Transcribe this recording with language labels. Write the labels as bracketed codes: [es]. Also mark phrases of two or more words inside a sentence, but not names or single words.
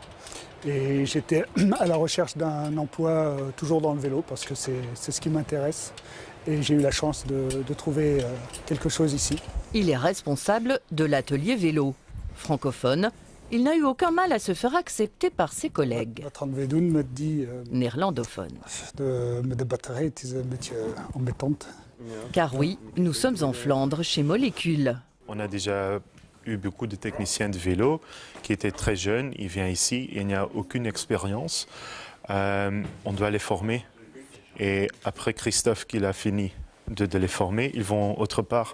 [fr] Et j'étais à la recherche d'un emploi toujours dans le vélo parce que c'est ce qui m'intéresse. Et j'ai eu la chance de trouver quelque chose ici. Il est responsable de l'atelier vélo. Francophone, il n'a eu aucun mal à se faire accepter par ses collègues. Néerlandophone. [nl] De batterij, het is een beetje embêtante. [fr] Car oui, nous sommes en Flandre chez Molécule. On a déjà eu beaucoup de techniciens de vélo qui étaient très jeunes. Ils viennent ici, il n'y a aucune expérience. On doit les former. Et après Christophe qui a fini de les former, ils vont autre part.